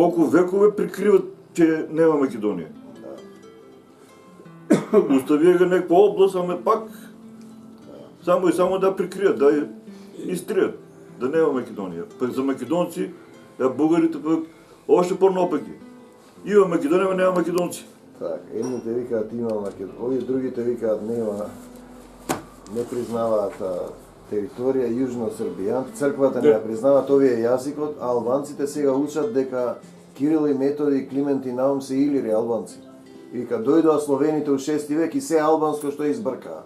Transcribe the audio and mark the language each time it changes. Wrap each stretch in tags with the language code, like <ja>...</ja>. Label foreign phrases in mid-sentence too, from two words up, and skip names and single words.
<bg>векове прикриват, че няма Македония. Остави го някаква област, ама пак само и само да прикрият, да изтрият, да няма Македония. Пък за македонци, българите пък още по-напъки. Има Македония, но няма македонци.</bg> <mk>Так, едните викаат има Македония, овие другите викаат нема, не признаваат територија јужно-србијан, црквата не ја признаваат овие јазикот, а албанците сега учат дека Кирил и Методи и Климент и Наум се илири албанци. И вика, дојдоа словените у 6 век и се албанско што избркаа.</mk>